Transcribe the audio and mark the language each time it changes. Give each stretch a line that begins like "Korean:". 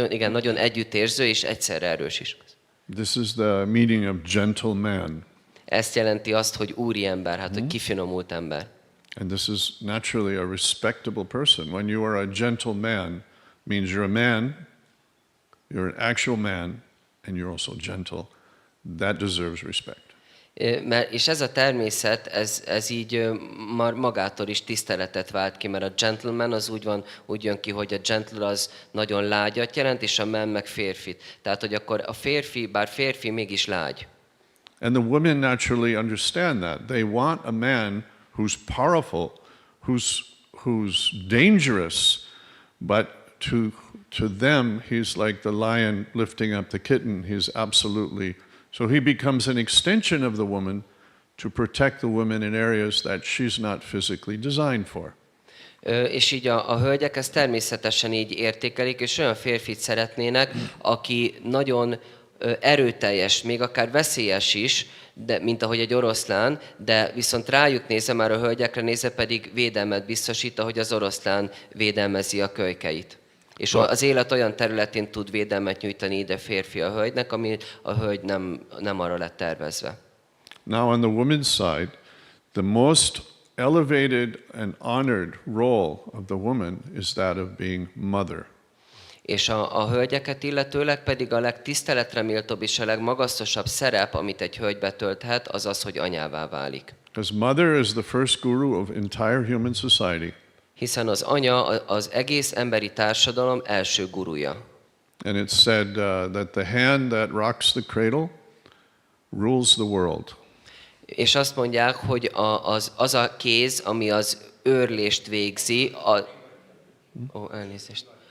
Hungarian: Nagyon együttérző és egyszerre erős is.
English: This is the meaning of gentleman.
Hungarian: Ezt jelenti azt, hogy úriember, hogy kifinomult ember.
English: And this is naturally a respectable person. When you are a gentleman, means you're a man, you're an actual man, and you're also gentle. That deserves respect.
Hungarian: És ez a természet, ez így magától is tiszteletet vált ki, mert a gentleman az úgy jön ki, hogy a gentle az nagyon lágyat jelent, és a man meg férfit. Tehát, hogy akkor a férfi, bár férfi, mégis lágy.
English: And the women naturally understand that. They want a man who's powerful, who's dangerous, but to them he's like the lion lifting up the kitten. He's absolutely... So he becomes an extension of the woman to protect the woman in areas that she's not physically designed for.
Hungarian: És így a hölgyek ezt természetesen így értékelik, és olyan férfit szeretnének, aki nagyon erőteljes, még akár veszélyes is, de, mint ahogy egy oroszlán, de viszont rájuk nézve, már a hölgyekre nézve pedig védelmet biztosít, ahogy az oroszlán védelmezi a kölykeit. És az élet olyan területén tud védelmet nyújtani ide férfi a hölgynek, ami a hölgy nem arra lett tervezve.
English: Now on the woman's side, the most elevated and honored role of the woman is that of being mother.
Hungarian: És a hölgyeket illetőleg pedig a legtiszteletre méltóbb és a legmagasztosabb szerep, amit egy hölgy betölthet, az az, hogy anyává válik.
English: Because mother is the first guru of entire human society.
Hungarian: Hiszen az anya az egész emberi társadalom első guruja.
English: And it's said that the hand that rocks the cradle rules the world.
Hungarian: És azt mondják, hogy az a kéz, ami az őrlést végzi, elnézést.